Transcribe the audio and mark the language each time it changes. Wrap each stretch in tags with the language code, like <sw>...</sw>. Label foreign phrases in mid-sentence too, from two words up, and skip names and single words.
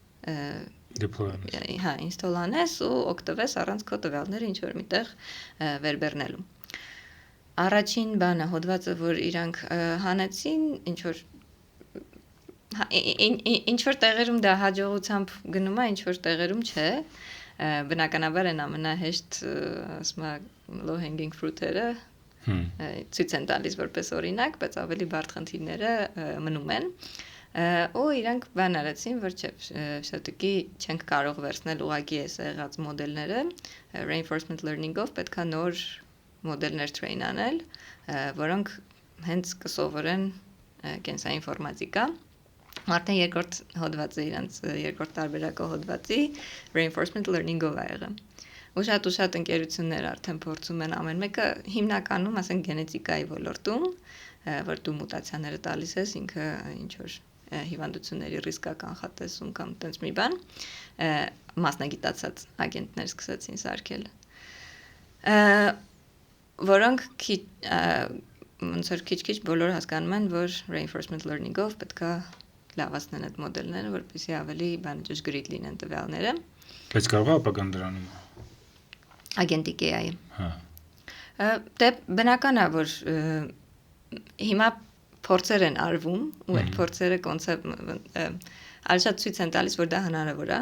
<hy>install անես ու օգտվես առանց քո տվյալները ինչ որ միտեղ վերբեռնելու։ Առաջին բանը հոդվածը, որ իրանք հանեցին, ինչ որ տեղերում դա հաջողությամբ գնում է, ինչ որ տեղերում չէ, բնականաբար են ամենահեշտ, ասում եմ,</hy> <en>low hanging fruit-</en> <hy>երը ցույց են տալիս որպես օրինակ, բայց ավելի բարդ խնդիրները մնում են։ Ու իրանք բան արեցին, որ շատուկի չենք կարող վերցնել ուղղակի այս եղած մոդելները,</hy> <en>reinforcement learning-</en> <hy>ով պետքա նոր մոդելներ train անել, որոնք հենց կսովորեն կենսաինֆորմատիկա։ Արդեն երկրորդ հոդվածը իրանց երկրորդ տարբերակը հոդվածի</hy> <en>reinforcement learning-</en> <hy>ով ա եղել։ Ու շատ ընկերություններ արդեն փորձում են ամեն մեկը հիմնականում, ասենք գենետիկայի ոլորտում, որ դու մուտացիաները տալիս ես, ինքը ինչ որ հիվանդությունների ռիսկ է կանխատեսում կամ տենց մի բան, մասնագիտացած ագենտներ սկսեցին սարքել, որոնք ոնց որ քիչ-քիչ բոլոր հասկանում են, որ</hy> <en>reinforcement learning-</en> <hy>ով պետքա լավացնեն այդ մոդելները, որպեսզի ավելի ճշգրիտ լինեն տվյալները։ Բայց կարող է ապագան դրանում</hy> <en>Agentic AI-</en> <hy>ը։ Դե բնական է, որ հիմա փորձեր են արվում, ու այդ փորձերը շատ ցույց են տալիս, որ դա հնարավոր է։</hy>